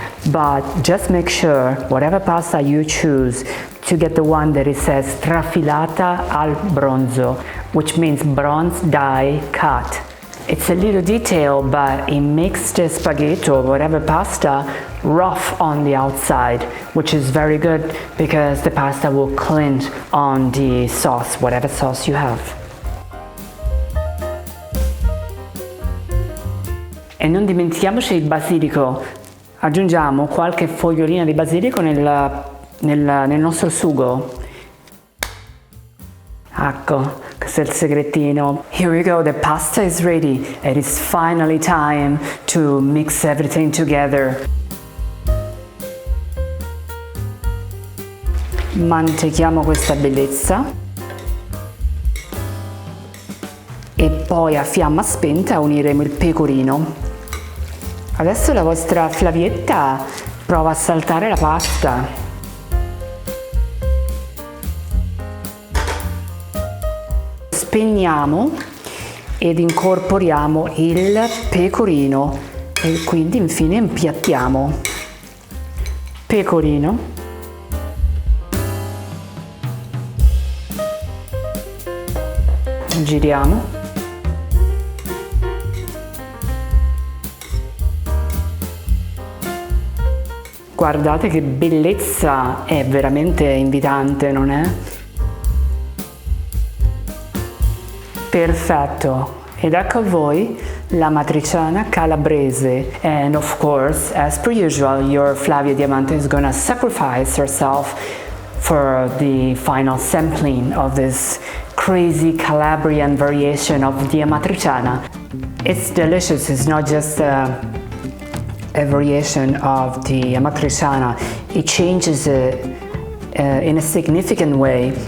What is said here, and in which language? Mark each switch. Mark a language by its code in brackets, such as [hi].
[en] But just make sure, whatever pasta you choose, to get the one that it says [it] trafilata al bronzo, [en] which means bronze die cut. It's a little detail, but it makes the spaghetti or whatever pasta rough on the outside, which is very good because the pasta will cling on the sauce, whatever sauce you have. [it] E non dimentichiamoci il basilico. Aggiungiamo qualche fogliolina di basilico nel nostro sugo. Ecco, questo è il segretino. [en] Here we go, the pasta is ready. It is finally time to mix everything together. [it] Mantechiamo questa bellezza. E poi a fiamma spenta uniremo il pecorino. Adesso la vostra Flavietta prova a saltare la pasta. Spegniamo ed incorporiamo il pecorino e quindi infine impiattiamo. Pecorino, giriamo, guardate che bellezza, è veramente invitante, non è? Perfetto, ed ecco a voi l'amatriciana calabrese. [en] And of course, as per usual, your Flavia Diamante is gonna sacrifice herself for the final sampling of this crazy Calabrian variation of the Amatriciana. It's delicious, it's not just a variation of the Amatriciana, it changes it in a significant way.